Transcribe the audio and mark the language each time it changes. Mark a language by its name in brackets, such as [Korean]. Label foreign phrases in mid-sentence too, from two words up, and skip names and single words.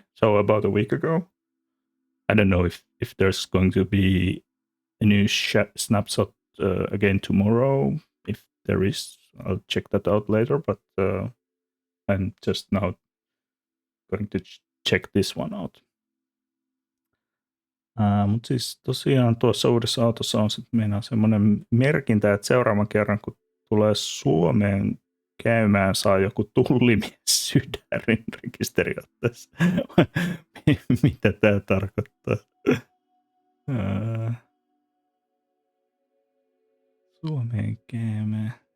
[English] So about a week ago. I don't know if there's going to be a new snapshot again tomorrow. If there is, I'll check that out later. But I'm just now going to check this one out. [Finnish] Mutta siis tosiaan tuossa uudessa autossa on sitten meillä semmoinen merkintä, että seuraavan kerran kun tulee Suomeen käymään, saa joku tullimies sydärin rekisteriotteessa. Mitä tämä tarkoittaa? Suomeen käymään.